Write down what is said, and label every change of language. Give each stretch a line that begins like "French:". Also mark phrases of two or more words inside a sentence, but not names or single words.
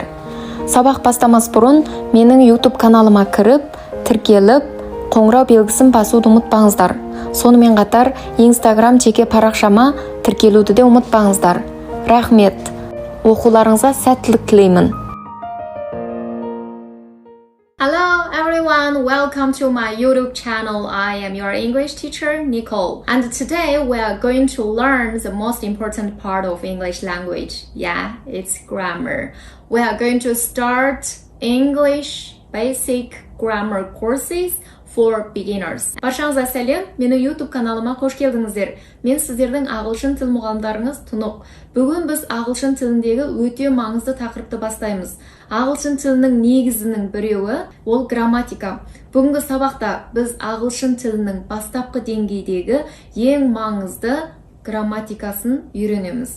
Kazakh: Сабақ бастамас бұрын менің YouTube каналыма кіріп, тіркеліп, қоңырау белгісін басуды ұмытпаңыздар. Сонымен қатар Instagram жеке парақшама тіркелуді де ұмытпаңыздар. Рахмет. Оқуларыңызға сәттілік тілеймін.
English: Hello everyone, welcome to my YouTube channel. I am your English teacher, Nicole. And today we are going to learn the most important part of English language. Yeah, it's grammar. We are going to start English basic grammar courses for beginners.
Kazakh: Баршаңызға сәлем, менің YouTube каналыма қош келдіңіздер. Мен сіздердің ағылшын тіл мұғалімдарыңыз Тұнық. Бүгін біз ағылшын тіліндегі өте маңызды тақырыпты бастаймыз. Ағылшын тілінің негізінің біреуі ол грамматика. Бүгінгі сабақта біз ағылшын тілінің бастапқы деңгейдегі ең маңызды грамматикасын үйренеміз.